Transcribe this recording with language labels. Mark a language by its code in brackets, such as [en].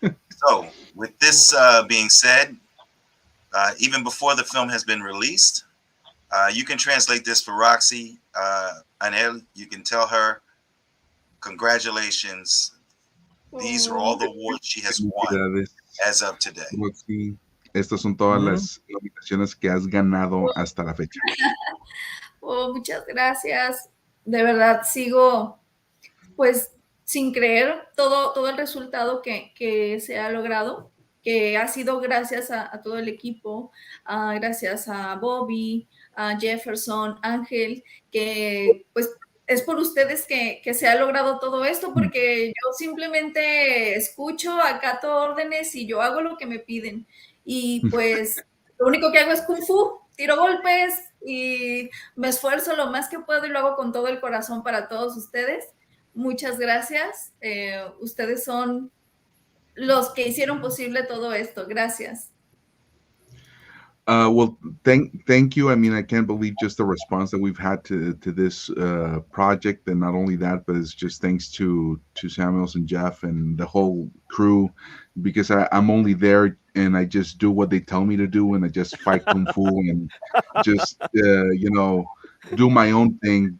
[en] So, with this being said, even before the film has been released, you can translate this for Roxy. Anel, you can tell her congratulations. These are all the awards she has won [es] Felicidades, [en] as of today. [es] Roxy. Estas son todas las nominaciones que has ganado hasta la fecha. Oh, muchas gracias. De verdad, sigo pues sin creer todo el resultado que se ha logrado, que ha sido gracias a todo el equipo, gracias a Bobby, a Jefferson, Ángel, que pues es por ustedes que se ha logrado todo esto, porque yo simplemente escucho, acato órdenes y yo hago lo que me piden. Y pues lo único que hago es kung fu, tiro golpes y me esfuerzo lo más que puedo y lo hago con todo el corazón para todos ustedes. Muchas gracias. Ustedes son los que hicieron posible todo esto. Gracias. [en] Well, thank you. I mean, I can't believe just the response that we've had to this project, and not only that, but it's just thanks to Samuels and Jeff and the whole crew, because I'm only there and I just do what they tell me to do, and I just fight kung fu and just do my own thing.